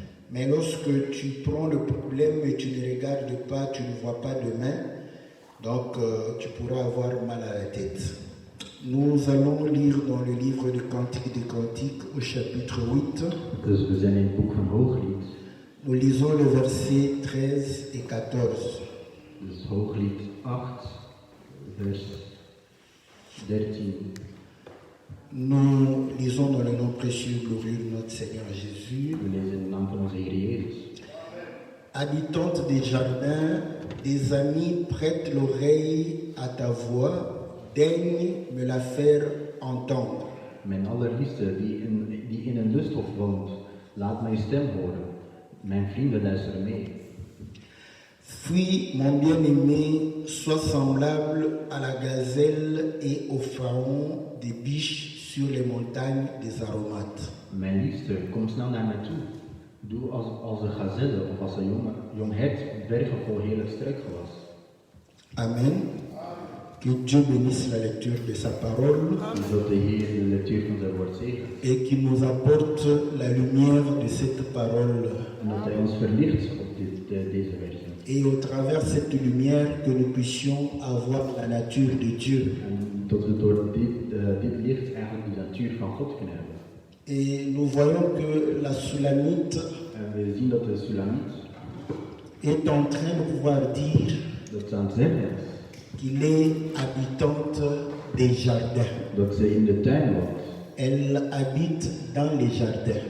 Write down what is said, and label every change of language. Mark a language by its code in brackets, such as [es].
[fr] Mais lorsque tu prends le problème et tu ne regardes pas, tu ne vois pas demain, donc tu pourras avoir mal à la tête. Nous allons lire dans le livre de Cantiques des Cantiques au chapitre 8. [nl] Dus we zijn in het boek van Hooglied. [fr] Nous lisons le verset 13 et 14. [nl] Dus Hooglied 8, vers 13. [fr] Nous lisons dans le nom précieux et glorieux de notre Seigneur Jésus. [nl] We lezen in de naam van onze Heer Jezus. [fr] Habitante des jardins, des amis prêtent l'oreille à ta voix, daigne me la faire entendre. [nl] Mijn allerliefste die in een lusthof woont, laat mijn stem horen. Mijn vrienden luisteren mee. [fr] Fuis, mon bien-aimé, sois semblable à la gazelle et au faon des biches sur les montagnes des aromates. [nl] Mijn liefste, kom snel naar mij toe. Doe als een gazelle of als een jong hert op bergen vol heerlijk struikgewas. [fr] Amen. Que Dieu bénisse la lecture de sa parole [nl] Zodat de Heer de lectuur van zijn woord zegent. [fr] et qu'il nous apporte la lumière de cette parole. [nl] En dat hij ons verlicht op deze versie. [fr] Et au travers de cette lumière, que nous puissions avoir la nature de Dieu. [nl] En dat we door dit licht eigenlijk de natuur van God kunnen hebben. [fr] Et nous voyons que la Sulamite [nl] En we zien dat de Sulamite [fr] est en train de pouvoir dire [nl] dat ze aan het zeggen is [fr] qu'il est habitante des jardins. [nl] dat ze in de tuin woont. [fr] Elle habite dans les jardins.